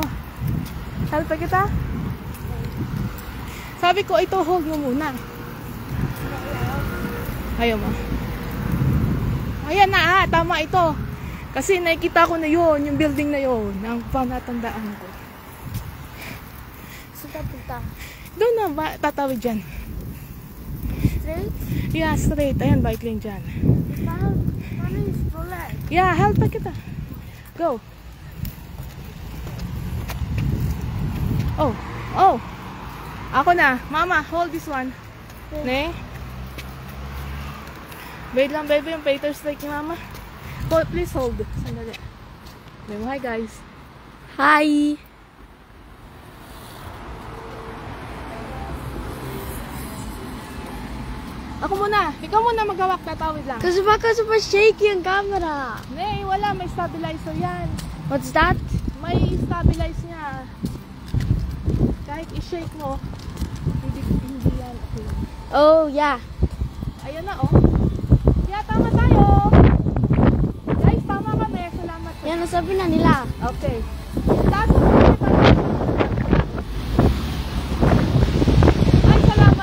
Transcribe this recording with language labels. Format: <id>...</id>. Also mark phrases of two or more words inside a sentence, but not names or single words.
<tl>Help kita? Sabi ko, ito hold mo muna. Ayaw mo. Ayan na tama ito. Kasi nakikita ko na yun, yung building na yun, ang panatandaan ko. Saan ka punta? Doon na ba, tatawid dyan.</tl> <en>Straight? Yeah, straight.</en> <tl>Ayan, bike lane dyan. Paano yung stroller? Yeah, help kita. Go. Oh. Ako na. Mama,</tl> <en>hold this one.</en> <tl>Ne? Wait lang, baby, yung pater strike ni Mama.</tl> <en>Please hold. Sandali. Hi, guys. Hi!</en> <tl>Ako muna. Ikaw muna maghawak. Tatawid lang. Kasi baka</tl> <en>super shaky</en> <tl>ang camera. Ne, wala. May stabilizer yan.</tl> <en>What's that?</en> <tl>May stabilize niya. Kahit i-shake mo, hindi yan.</tl> <en>Okay. Oh, yeah.</en> <tl>Ayan na, oh. Yeah, tama tayo. Guys, tama kami. Salamat. Yan, nasabi na nila. Okay. Taas mo kita. Ay, salamat.</tl>